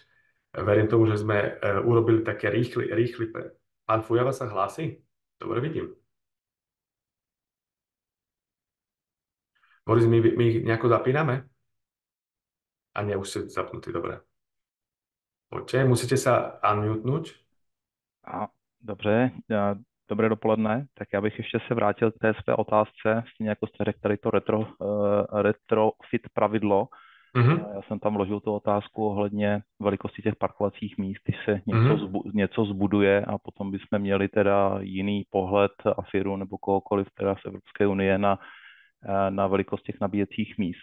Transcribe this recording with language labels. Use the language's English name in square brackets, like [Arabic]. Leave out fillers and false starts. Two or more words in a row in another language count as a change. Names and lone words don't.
[Slovak] Verím tomu, že sme urobili také rýchly. Pán Fujava sa hlási? Dobre, vidím. Boris, my ich nejako zapíname? A nie, už ste zapnutí, dobre. Poďte, musíte sa unmutenúť. [Czech] A, dobře, dobré dopoledne. Tak já bych ještě se vrátil k té své otázce, stejně jako jste řekl tady to retrofit pravidlo. Já jsem tam vložil tu otázku ohledně velikosti těch parkovacích míst, když se něco zbuduje a potom bychom měli teda jiný pohled AFIRu nebo kohokoliv teda z Evropské unie na velikost těch nabíjecích míst.